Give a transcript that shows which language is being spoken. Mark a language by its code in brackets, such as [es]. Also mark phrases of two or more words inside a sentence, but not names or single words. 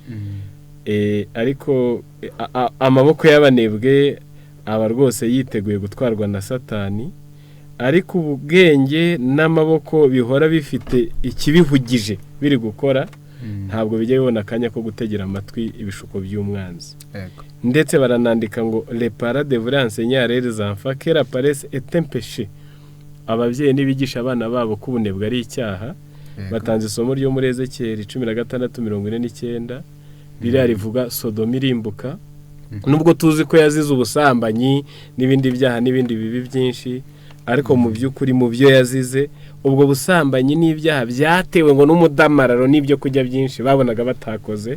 [rw] Ariko amaboko y'abanebwe aba rwose yiteguye gutwarwa na Satani, ariko ubwenge n'amaboko bihora bifite ikibihugije biri gukora, ntabwo bijya bibona akanya ko gutegera amatwi ibishuko by'umwanzi. Ndetse baranandika ngo [fr] les parents devraient enseigner à leurs enfants que la paresse est un péché. [rw] Ababyeyi nibigisha abana babo ko ubunebwe ari icyaha. Batanze isomo ryo muri Ezekiel 16:49 ririya rivuga Sodoma irimbuka. Nubwo tuzi ko yazize ubusambanyi n'ibindi byaha n'ibindi bibi byinshi, ariko mu by'ukuri mu byo yazize ubwo busambanyi n'ibyaha byatewe ngo n'umudamararo n'ibyo kujya byinshi babonaga batakoze.